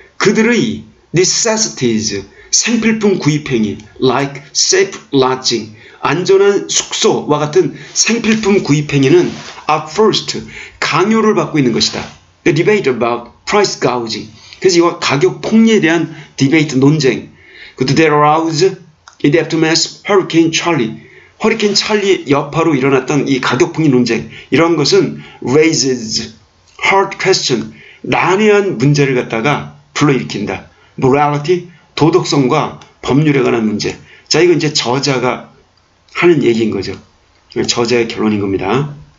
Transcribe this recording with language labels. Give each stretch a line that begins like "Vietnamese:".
Korean: 그들의
English: necessities,
Korean: 생필품 구입행위,
English: like safe lodging,
Korean: 안전한 숙소와 같은 생필품 구입행위는
English: are first,
Korean: 강요를 받고 있는 것이다.
English: The debate about price gouging,
Korean: 그래서 이와 가격 폭리에 대한 디베이트, 논쟁, 그것도
English: that arouse in the aftermath Hurricane Charlie.
Korean: 허리케인 찰리 여파로 일어났던 이 가격폭리 논쟁, 이런 것은
English: raises hard question,
Korean: 난해한 문제를 갖다가 불러일으킨다.
English: morality,
Korean: 도덕성과 법률에 관한 문제. 자, 이건 이제 저자가 하는 얘기인 거죠. 저자의 결론인 겁니다.